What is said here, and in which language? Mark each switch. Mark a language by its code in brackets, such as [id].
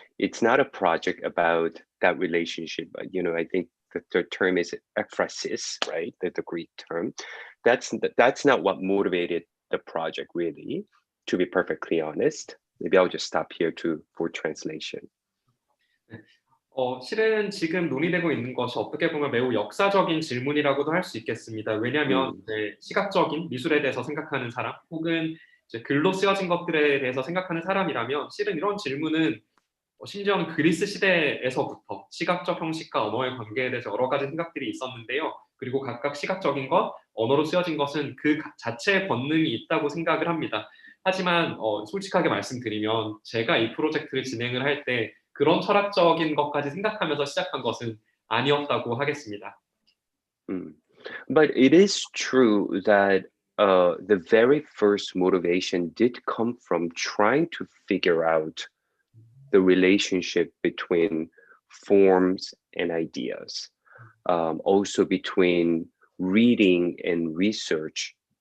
[en] It's not a project about that relationship. I think the term is ekphrasis, right? The Greek term. That's not what motivated the project, really, to be perfectly honest. Maybe I'll just stop here for translation. [ko] 실은 지금 논의되고 있는 것이 어떻게 보면 매우 역사적인 질문이라고도 할 수 있겠습니다. 왜냐하면 시각적인 미술에 대해서 생각하는 사람, 혹은 이제 글로 쓰여진 것들에 대해서 생각하는 사람이라면 실은 이런 질문은 심지어는 그리스 시대에서부터 시각적 형식과 언어의 관계에 대해서 여러 가지 생각들이 있었는데요. 그리고 각각 시각적인 것, 언어로 쓰여진 것은 그 자체의 권능이 있다고 생각을 합니다. 하지만 솔직하게 말씀드리면 제가 이 프로젝트를 진행을 할 때 그런 철학적인 것까지 생각하면서 시작한 것은 아니었다고 하겠습니다. [en] But it is true that the very first motivation did come from trying to figure out the relationship between forms and ideas, also between reading and research